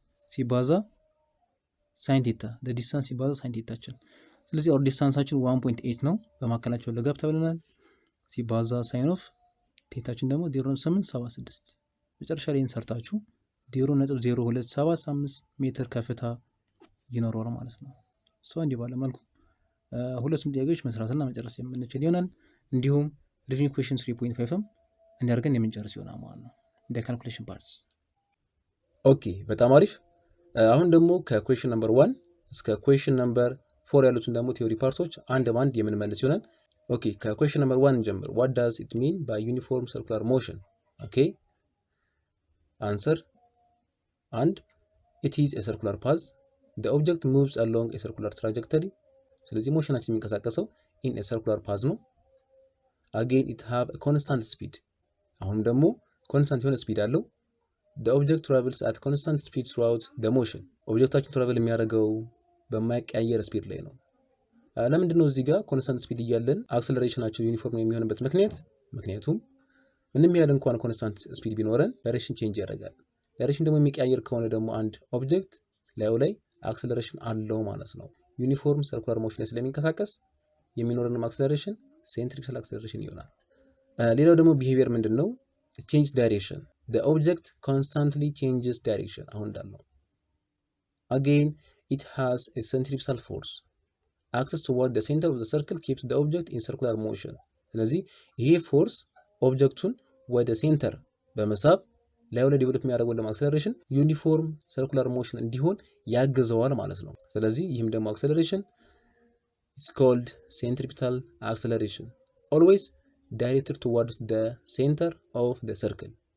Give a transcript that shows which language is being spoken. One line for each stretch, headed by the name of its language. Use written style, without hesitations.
Amharic: ሲባዛ ሳይን ቲታ
English: the distance
Amharic: ሲባዛ ሳይን ቲታችን። ስለዚህ our ዲስታንሳችን 1.8 ነው። በማካከላቸው ለጋፕ ተብለናል። ሲባዛ ሳይን ኦፍ ቲታችን ደግሞ 0.876 መጨረሻ ላይ እንሰርታችሁ 0.0275 ሜትር ከፍታ ይኖረዋል ማለት ነው። እንዲህ ባለ መልኩ ሁለቱም ጥያቄዎች መስራትና መጨረስ የምንችል ይሆናል። እንዲሁም ሪቪው ኩዌሽን 3.5ም እንዲያርገን የምንጨርስ ይሆናል ማለት ነው እንደ ካልኩሌሽን ፓርትስ። ኦኬ በጣም አሪፍ። አሁን ደግሞ ከኩዌሽን ነምበር 1 እስከ ኩዌሽን ነምበር 4 ያሉትን ደግሞ ቲዮሪ ፓርቶች አንድ ባንድ የምንመልስ ይሆናል። ኦኬ ከኩዌሽን ነምበር 1 እንጀምር።
English: what does it mean by uniform circular motion? ኦኬ answer and it is a circular path. the object moves along a circular trajectory.
Amharic: ስለዚህ ሞሽናችን የሚንቀሳቀሰው
English: in a circular path ነው። again it have a constant speed.
Amharic: አሁን ደግሞ ኮንስታንት የሆነ ስፒድ አለው።
English: the object travels at constant speed throughout the motion.
Amharic: ኦብጀክታችን ትራቨል የሚያደርገው በማይቀያየር ስፒድ ላይ ነው። ለምንድን ነው እዚህ ጋር ኮንስታንት ስፒድ እያለን አክሰለሬሽናቸው ዩኒፎርም የሚሆንበት ምክንያት? ምክንያቱም ምንም ያህል እንኳን ኮንስታንት ስፒድ ቢኖረን ዳይሬክሽን ቼንጅ ያደርጋል። ዳይሬክሽን ደግሞ የሚቀያየር ከሆነ ደግሞ አንድ ኦብጀክት ላዩ ላይ አክሰለሬሽን አለው ማለት ነው። ዩኒፎርም ሰርኩላር ሞሽን ላይ ስለሚንቀሳቀስ የሚኖረንም አክሰለሬሽን ሴንትሪፒታል አክሰለሬሽን ይሆናል። ሌላው ደግሞ ቢሄቪየር ምንድን ነው?
English: ቼንጅ ዳይሬክሽን the object constantly changes direction
Amharic: አሁን እንዳለው።
English: again it has a centripetal force acts toward the center of the circle keeps the object in circular motion.
Amharic: ስለዚህ ይሄ ፎርስ ኦብጀክቱን ወደ ሴንተር በመሳብ ላዩ ላይ ዴቨሎፕ የሚያደርገው ደግሞ አክሰለሬሽን ዩኒፎርም ሰርኩላር ሞሽን እንዲሆን ያግዘዋል ማለት ነው። ስለዚህ ይህም ደግሞ አክሰለሬሽን
English: it's called centripetal acceleration always directed towards the center of the circle.